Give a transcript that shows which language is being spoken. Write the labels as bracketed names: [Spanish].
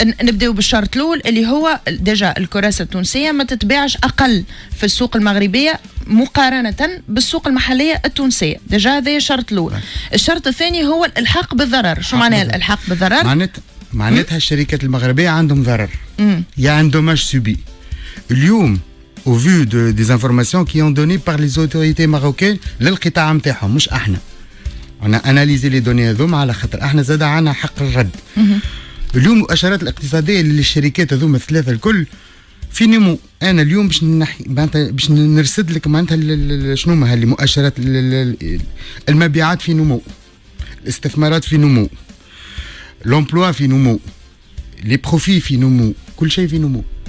[Arabic] نبداو بالشرط الاول اللي هو ديجا الكراسه التونسيه ما تتباعش اقل في السوق المغربيه مقارنه بالسوق المحليه التونسيه، ديجا هذا الشرط الاول. الشرط الثاني هو الالحاق بالضرر. شو معناه الالحاق بالضرر؟ معناتها الشركات المغربيه عندهم ضرر، يا ان دوماج سوبي. [French] اليوم au vu des informations qui ont données par les autorités marocaines [Arabic] للقطاع نتاعهم، مش احنا. انا اناليزي لي دوني هذوما على خاطر احنا زاد عنا حق الرد. اليوم المؤشرات الاقتصاديه للشركات هذوما الثلاثه الكل في نمو. انا اليوم باش نرصد لك معناتها شنو ما هاللي مؤشرات المبيعات في نمو، الاستثمارات في نمو، لومبلوا في نمو، لي بروفي في نمو، كل شيء في نمو.